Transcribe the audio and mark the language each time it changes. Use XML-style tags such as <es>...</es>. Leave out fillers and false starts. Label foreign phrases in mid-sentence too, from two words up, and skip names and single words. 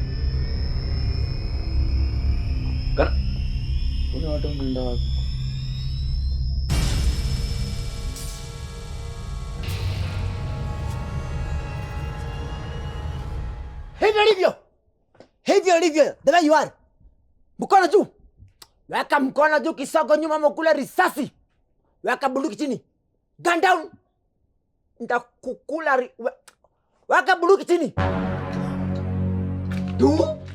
<sw>Kuna watu wanaenda wapi? Hivyo ndivyo.</sw> <en>The way you are.</en> <sw>Mkono juu. Weka mkono juu, kisogo nyuma, mkule risasi. Weka bunduki chini.</sw> <en>Gun down.</en> <sw>Nitakukula weka bunduki chini. Tu.</sw>